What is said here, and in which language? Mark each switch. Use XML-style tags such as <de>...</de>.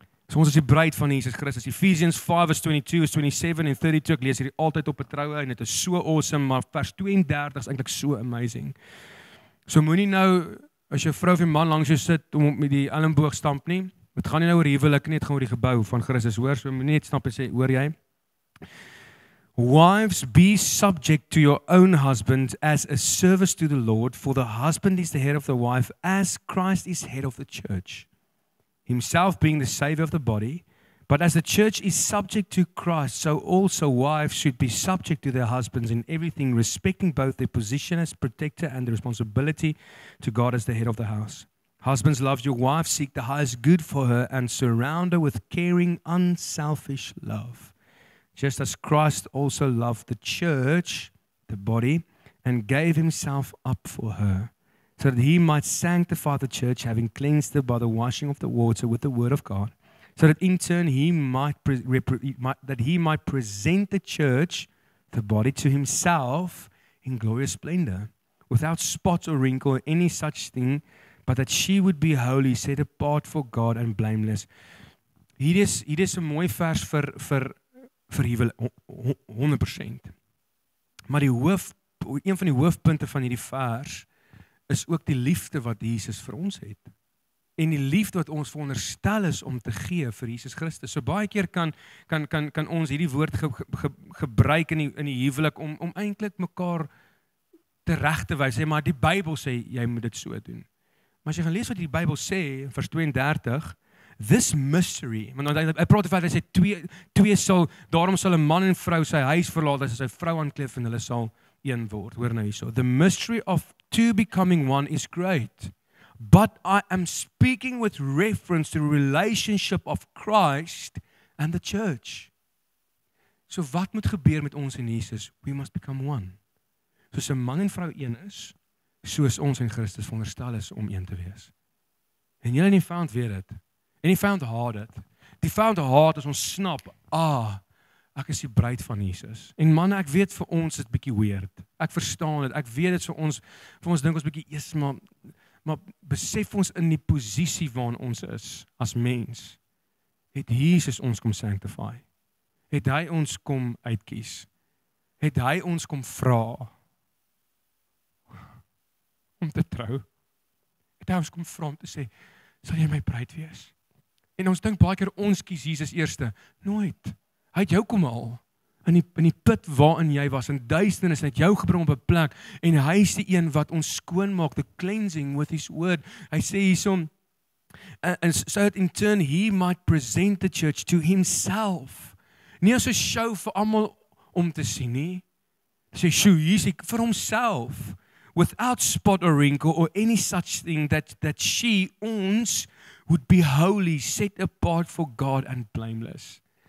<af>So ons is die bruid van Jesus Christus. Ephesians 5:22-27 en 32, ek lees hierdie altyd op betroue en dit is so awesome, maar vers 32 is eintlik so amazing. So moenie nou, as jou vrou of jou man langs jou sit, om met die elleboog stamp nie. Dit gaan nie nou oor huwelik nie, dit gaan oor die gebou van Christus, hoor. So moenie net snap en sê, hoor jy?</af> <en>Wives, be subject to your own husbands as a service to the Lord, for the husband is the head of the wife, as Christ is head of the church, himself being the Savior of the body. But as the church is subject to Christ, so also wives should be subject to their husbands in everything, respecting both their position as protector and the responsibility to God as the head of the house. Husbands, love your wife, seek the highest good for her, and surround her with caring, unselfish love. Just as Christ also loved the church, the body, and gave himself up for her, so that he might sanctify the church, having cleansed her by the washing of the water with the word of God, so that in turn he might present the church, the body, to himself in glorious splendor, without spot or wrinkle or any such thing, but that she would be holy, set apart for God and blameless.</en> <af>Hier is 'n mooi vers vir huwelik, 100%. Maar een van die hoofpunte van hierdie vers is ook die liefde wat Jesus vir ons het. En die liefde wat ons veronderstel is om te gee vir Jesus Christus. So baie keer kan ons hierdie woord gebruik in die huwelik om eintlik mekaar reg te wys, maar die Bybel sê jy moet dit so doen. Maar as jy gaan lees wat die Bybel sê in vers 32,</af> <en>this mystery,</en> <af>want hy praat oor hy sê twee sal, daarom sal 'n man en vrou sy huis verlaat as sy vrou aankleef en hulle sal een word. Hoor nou hierso.</af> <en>The mystery of two becoming one is great, but I am speaking with reference to the relationship of Christ and the church.</en> <af>So wat moet gebeur met ons en Jesus?</af> <en>We must become one.</en> <af>Soos 'n man en vrou een is, soos ons en Christus veronderstel is om een te wees. En julle in die vyand weet dit. En die vyand haat dit. Die vyand haat as ons snap, ek is die bruid van Jesus. En manne, ek weet vir ons is dit bietjie weird. Ek verstaan dit. Ek weet dit vir ons dink ons bietjie eers maar besef ons in die posisie waarin ons is as mens. Het Jesus ons kom sanctify? Het hy ons kom uitkies? Het hy ons kom vra om te trou? Het hy ons kom vra om te sê, sal jy my bruid wees? En ons dink baie keer ons kies Jesus eerste. Nooit. Hy het jou kom haal in die put waarin jy was, in duisternis, en het jou gebring op 'n plek, en hy is die een wat ons skoon maak,</af> <en>the cleansing with his word.</en> <af>Hy sê hierso,</af> <en>and so that in turn he might present the church to himself.</en> <af>Nie as 'n show vir almal om te sien nie. Sê show hier's vir homself,</af> <en>without spot or wrinkle or any such thing, that she,</en> <af>ons,</af> <en>would be holy, set apart for God and blameless.</en>